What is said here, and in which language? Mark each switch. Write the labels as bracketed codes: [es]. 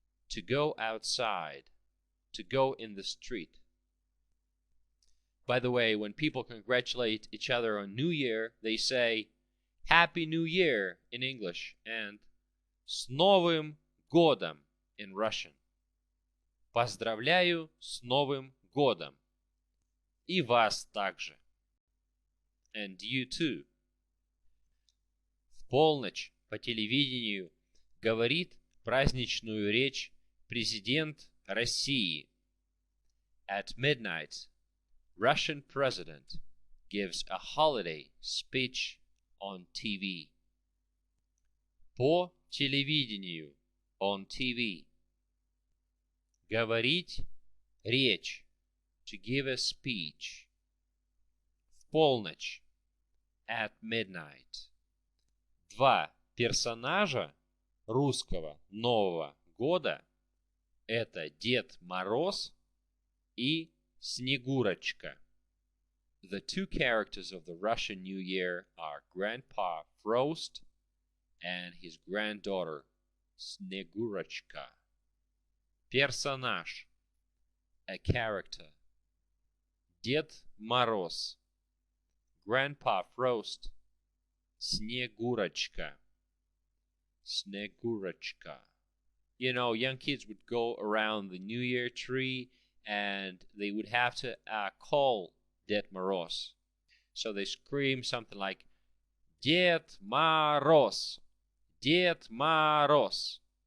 [en] To go outside. To go in the street. By the way, when people congratulate each other on New Year, they say Happy New Year in English and [ru] С Новым годом [en] in Russian. [ru] Поздравляю с Новым годом. И вас также. [en] And you too. [ru] В полночь по телевидению говорит праздничную речь президент России. [en] At midnight, Russian president gives a holiday speech on TV. [ru] По телевидению, [en] on TV. [ru] Говорить речь, [en] to give a speech. [ru] В полночь, [en] at midnight. [ru] Два персонажа русского Нового года — это Дед Мороз и Снегурочка. [en] The two characters of the Russian New Year are Grandpa Frost and his granddaughter Снегурочка. [ru] Персонаж, [en] a character. Дед Мороз, Grandpa Frost, Снегурочка. [ru] Снегурочка. [en] You know, young kids would go around the New Year tree and they would have to call Ded Moroz. So they scream something like, Ded Moroz, Ded Moroz.